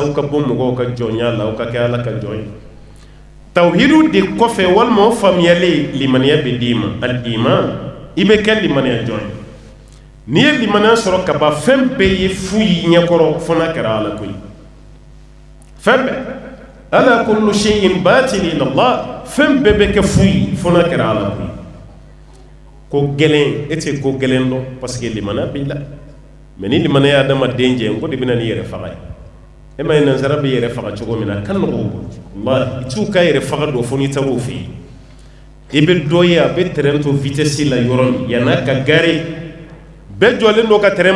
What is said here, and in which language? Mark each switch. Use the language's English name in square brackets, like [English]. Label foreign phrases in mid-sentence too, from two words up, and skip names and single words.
[Bambara] aw ka bɔ mɔgɔw ka jɔnya la aw ka kɛ ala ka jɔn ye tawhidu de kɔfɛ walima o faamuyali limaniya bɛ d'i ma al iman i bɛ kɛ limaniya jɔn ye n'i ye limaniya sɔrɔ ka ban fɛn bɛɛ ye fu y'i ɲɛkɔrɔ fo n'a kɛra ala ko ye fɛn bɛɛ ala [Arabic] كل شيء باطل إلا الله [Bambara] fɛn bɛɛ bɛ kɛ fu ye fo n'a kɛra ala ko ye ko gɛlɛn e tɛ ko gɛlɛn dɔn [French] parce que [Bambara] limaniya b'i la mais ni limaniya ye adamaden jɛ ko de bɛna n'i yɛrɛ faga ye e ma ye nansara bɛ yɛrɛ faga cogo min na kan nɔgɔ wallahi i t'u ka yɛrɛ faga dɔn fo n'i taar'o fɛ yen i bɛ dɔ ye a bɛ terrain to vitesse la yɔrɔ min yan'a ka gare bɛɛ jɔlen dɔ ka terrain